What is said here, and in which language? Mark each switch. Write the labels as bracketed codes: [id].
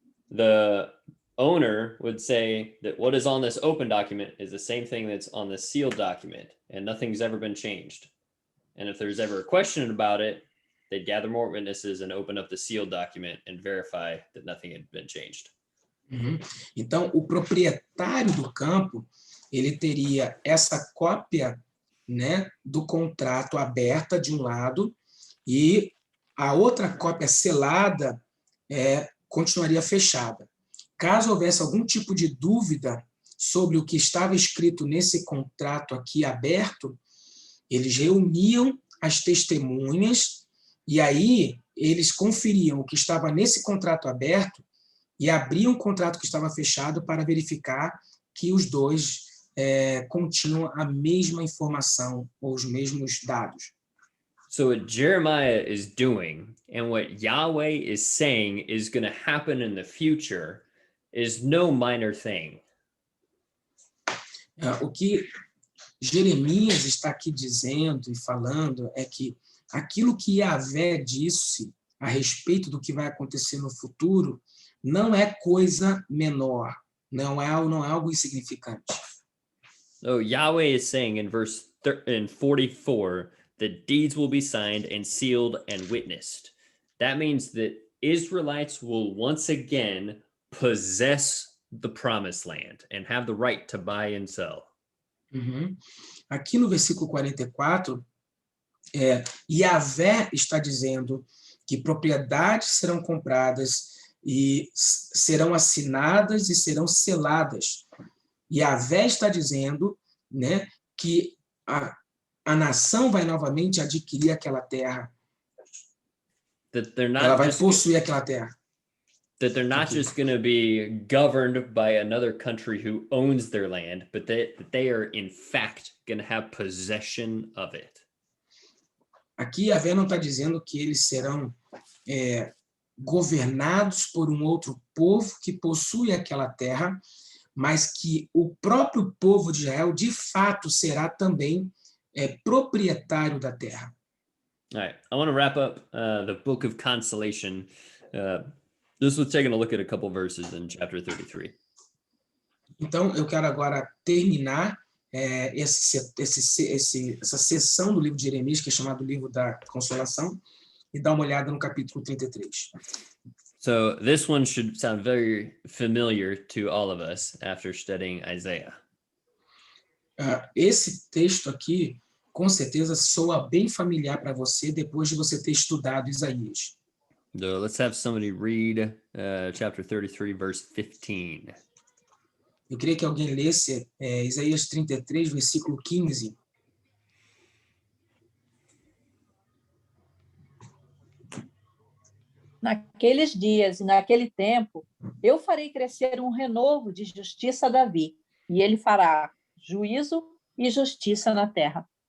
[en] The owner would say that what is on this open document is the same thing that's on the sealed document, and nothing's ever been changed. And if there's ever a question about it, they'd gather more witnesses and open up the sealed document and verify that nothing had been changed. [pt] Então, o proprietário do campo, ele teria essa cópia, né, do contrato aberta de um lado, e a outra cópia selada continuaria fechada. Caso houvesse algum tipo de dúvida sobre o que estava escrito nesse contrato aqui aberto, eles reuniam as testemunhas e aí eles conferiam o que estava nesse contrato aberto e abriam o contrato que estava fechado para verificar que os dois continham a mesma informação ou os mesmos dados. [en] So what Jeremiah is doing and what Yahweh is saying is going to happen in the future is no minor thing. [pt] O que Jeremias está aqui dizendo e falando é que aquilo que Yahvé disse a respeito do que vai acontecer no futuro não é coisa menor, não é algo insignificante. [en] So Yahweh is saying in verse 44 that deeds will be signed and sealed and witnessed. That means that Israelites will once again possess the promised land and have the right to buy and sell. [pt] Aqui no versículo 44, Yahvé está dizendo que propriedades serão compradas e serão assinadas e serão seladas. Yahvé está dizendo, né, que a nação vai novamente adquirir aquela terra. Ela vai possuir aquela terra. [en] That they're not just going to be governed by another country who owns their land, but that they are in fact going to have possession of it. [pt] Aqui Yahvé não está dizendo que eles serão governados por um outro povo que possui aquela terra, mas que o próprio povo de Israel, de fato, será também proprietário da terra. [en] All right, I want to wrap up the book of consolation. This was taking a look at a couple verses in chapter 33. [pt] Então, eu quero agora terminar essa sessão do livro de Jeremias, que é chamado Livro da Consolação, e dar uma olhada no capítulo 33. [en] So this one should sound very familiar to all of us after studying Isaiah. [pt] Esse texto aqui, com certeza, soa bem familiar para você depois de você ter estudado Isaías. [en] So let's have somebody read chapter 33, verse 15. [pt] Eu queria que alguém lesse Isaías 33, versículo 15. Naqueles dias e naquele tempo, eu farei crescer um renovo de justiça a Davi, e ele fará juízo e justiça na terra.